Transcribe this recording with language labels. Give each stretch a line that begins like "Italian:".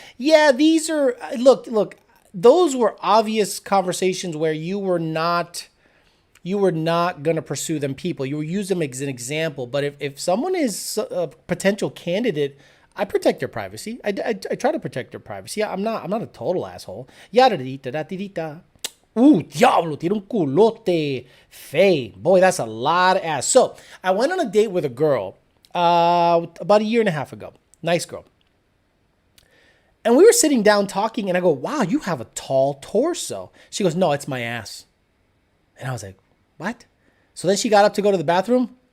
English: Yeah, these are, look, those were obvious conversations where you were not going to pursue them people. You use them as an example. But if someone is a potential candidate, I protect their privacy. I try to protect their privacy. I'm not a total asshole. Yada da da da da.
Spanish: Ooh, diablo, tiene un culote.
English: Fey. Boy, that's a lot of ass. So I went on a date with a girl about a year and a half ago. Nice girl. And we were sitting down talking, and I go, wow, you have a tall torso. She goes, no, it's my ass. And I was like, what? So then she got up to go to the bathroom.